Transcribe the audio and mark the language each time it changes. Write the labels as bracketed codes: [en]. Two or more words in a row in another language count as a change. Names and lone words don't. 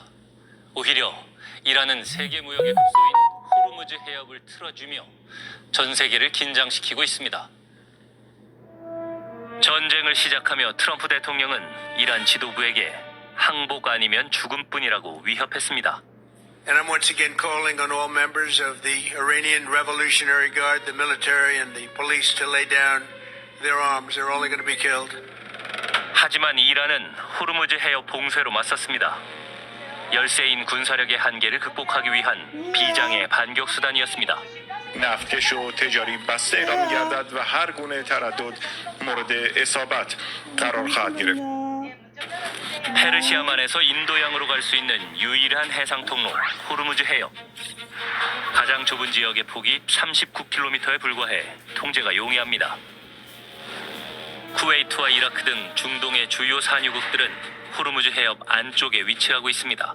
[ko] 오히려 이란은 세계 무역의 급소인 호르무즈 해협을 틀어주며 전 세계를 긴장시키고 있습니다. 전쟁을 시작하며 트럼프 대통령은 이란 지도부에게 항복 아니면 죽음뿐이라고 위협했습니다. [en] And I'm once again calling on all members of the Iranian Revolutionary Guard, the military and the police to lay down their arms. They're only going to be killed. [ko] 하지만 이란은 호르무즈 해협 봉쇄로 맞섰습니다. 열세인 군사력의 한계를 극복하기 위한 비장의 반격 수단이었습니다. [fa] نفتکش و تجاری بسته اعلام می‌گردد و هر گونه تردد مورد اصابت قرار خواهد گرفت. [ko] 페르시아만에서 인도양으로 갈 수 있는 유일한 해상 통로 호르무즈 해협. 가장 좁은 지역의 폭이 39km에 불과해 통제가 용이합니다. 쿠웨이트와 이라크 등 중동의 주요 산유국들은 호르무즈 해협 안쪽에 위치하고 있습니다.